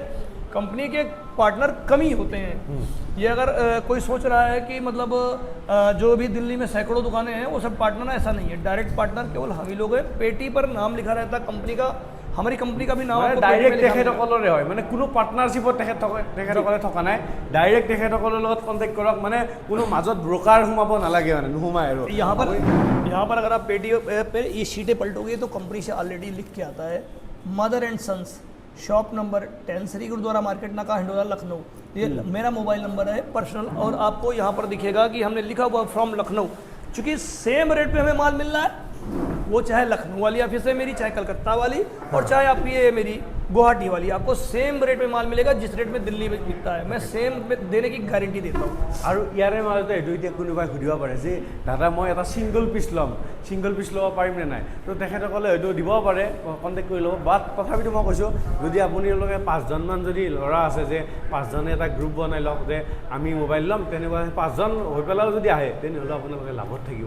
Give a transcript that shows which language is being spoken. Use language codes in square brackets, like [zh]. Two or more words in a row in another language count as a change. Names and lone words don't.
[hi] कंपनी के पार्टनर कम ही होते हैं। ये अगर कोई सोच रहा है कि मतलब जो भी दिल्ली में सैकड़ों दुकानें हैं वो सब पार्टनर हैं, ऐसा नहीं है। [en] direct partner [hi] केवल हम ही लोग हैं। पेटी पर नाम लिखा रहता है कंपनी का, हमारी कंपनी का भी नाम [as] ডাইৰেক্ট তেখেতসকলৰে হয়, মানে কোনো পাৰ্টনাৰশ্বিপত তেখেতসকলে থকা নাই, ডাইৰেক্ট তেখেতসকলৰ লগত কণ্টেক্ট কৰক, মানে কোনো মাজত ব্ৰকাৰ সোমাব নালাগে, মানে নোসোমায়। আৰু [hi] यहाँ पर अगर आप पेटी पे ये शीटें पलटोगे तो कंपनी से ऑलरेडी लिख के आता है मदर एंड सन्स, [en] shop number [hi] 10 श्री गुरुद्वारा मार्केट नाका हिंडोला लखनऊ। ये मेरा [en] mobile number [hi] है पर्सनल, और आपको यहाँ पर दिखेगा कि हमने लिखा हुआ फ्रॉम लखनऊ, चूँकि [en] same rate [hi] पे हमें माल मिल रहा है, वो चाहे लखनऊ वाली ऑफिस है मेरी, चाहे कलकत्ता वाली, और चाहे आपकी ये मेरी गुवाहाटी वाली, आपको [en] same rate [hi] में माल मिलेगा जिस रेट में दिल्ली में बिकता है। मैं सेम देने की गारंटी देता हूँ। [as] আৰু ইয়াৰে মাজতে এইটো এতিয়া কোনোবাই সুধিব পাৰে যে দাদা মই এটা [en] single piece [as] ল'ব পাৰিম নে নাই, তো তেখেতসকলে হয়তো দিব পাৰে, কণ্টেক্ট কৰি ল'ব। বাট তথাপিতো মই কৈছোঁ, যদি আপোনালোকে 5জনমান যদি ল'ৰা আছে যে 5জনে এটা গ্ৰুপ বনাই লওক যে আমি মোবাইল ল'ম, তেনেকুৱা 5জন হৈ পেলাইও যদি আহে তেনেহ'লে আপোনালোকে লাভত থাকিব।